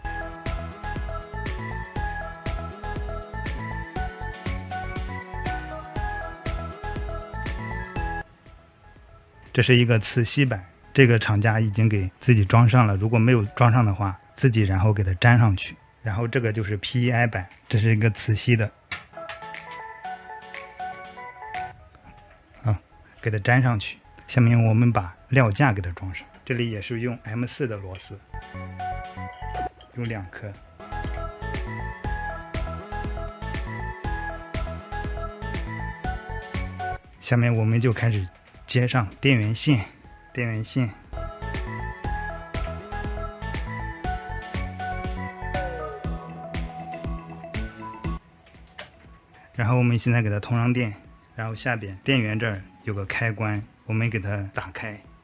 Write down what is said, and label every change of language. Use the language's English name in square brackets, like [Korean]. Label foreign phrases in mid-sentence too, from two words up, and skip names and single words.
[Chinese] 這是一個磁吸板，這個廠家已經給自己裝上了，如果沒有裝上的話，自己然後給它粘上去。然後這個就是 PEI 板，這是一個磁吸的，給它粘上去。下面我們把料架給它裝上，這這裡也是用 M4 的螺絲，有2顆。下面我们就開始接上電源線，然後我們現在給它通上電，然後下邊電源這兒有個開關，我們給它打開。